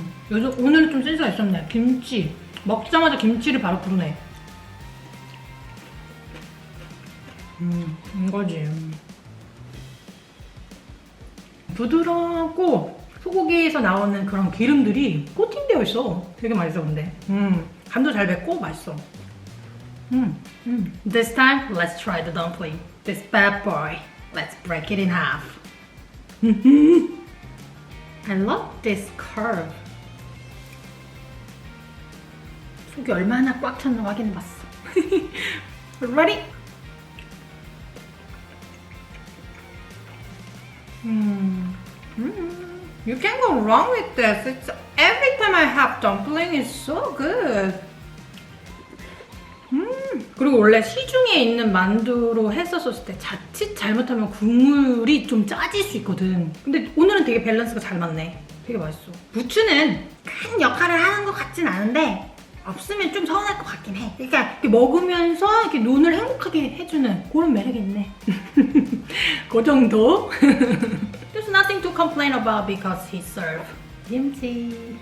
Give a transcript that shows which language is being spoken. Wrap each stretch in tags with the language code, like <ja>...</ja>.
<ko>요즘 오늘은 좀 센스가 있었네. 김치 먹자마자 김치를 바로 부르네. 이거지. 부드럽고 소고기에서 나오는 그런 기름들이 코팅되어 있어. 되게 맛있어 근데. 간도 잘 뱄고 맛있어.</ko> <en>This time, let's try the dumpling. This bad boy. Let's break it in half. I love this curve.</en> <ko>속이 얼마나 꽉 찼나 확인해봤어.</ko> <en>Ready? You can't go wrong with this. It's every time I have dumpling, it's so good.</en> <ko>그리고 원래 시중에 있는 만두로 했었을 때 자칫 잘못하면 국물이 좀 짜질 수 있거든. 근데 오늘은 되게 밸런스가 잘 맞네. 되게 맛있어. 부추는 큰 역할을 하는 것 같진 않은데 없으면 좀 서운할 것 같긴 해. 그러니까 이렇게 먹으면서 이렇게 눈을 행복하게 해주는 그런 매력이 있네. 그 정도?</ko> <en>There's nothing to complain about because he served kimchi.</en>